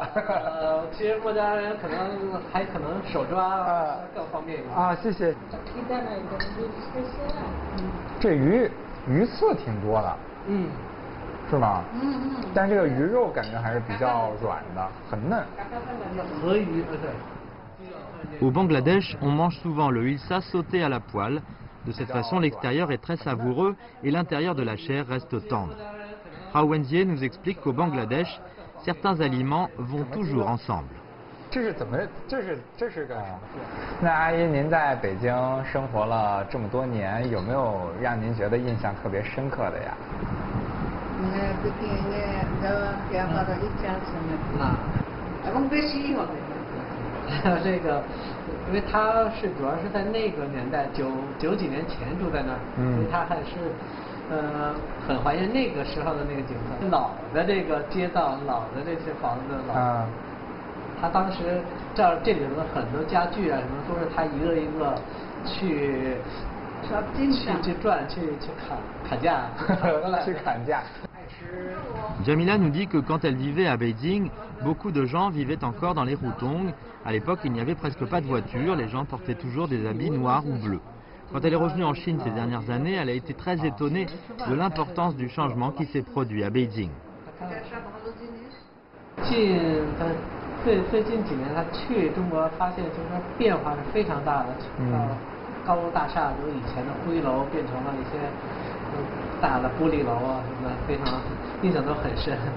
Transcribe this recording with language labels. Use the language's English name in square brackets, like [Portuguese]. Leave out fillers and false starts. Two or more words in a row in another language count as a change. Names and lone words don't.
[Chinese] 其实孟加拉人可能手抓更方便一点。谢谢。这鱼刺挺多的。是吗？但这个鱼肉感觉还是比较软的，很嫩。河鱼 [French] Au Bangladesh, on mange souvent le hilsa sauté à la poêle. De cette façon, l'extérieur est très savoureux et l'intérieur de la chair reste tendre. Rao Wenjie nous explique qu'au Bangladesh, certains aliments vont toujours ensemble. [Chinese] 这是个什么？那阿姨，您在北京生活了这么多年，有没有让您觉得印象特别深刻的呀？这个，因为他主要是在那个年代九几年前住在那儿，所以他还是很怀念那个时候的那个景色，老的这个街道，老的这些房子，他当时这里的很多家具啊什么都是他一个一个去转去砍价去砍价。 [French] Jamila nous dit que quand elle vivait à Beijing, beaucoup de gens vivaient encore dans les Hutong. À l'époque, il n'y avait presque pas de voitures, les gens portaient toujours des habits noirs ou bleus. Quand elle est revenue en Chine ces dernières années, elle a été très étonnée de l'importance du changement qui s'est produit à Beijing. [Chinese] 最近几年他去中国，发现就是说变化是非常大的，高楼大厦由以前的灰楼变成了一些大的玻璃楼啊什么的，非常印象都很深。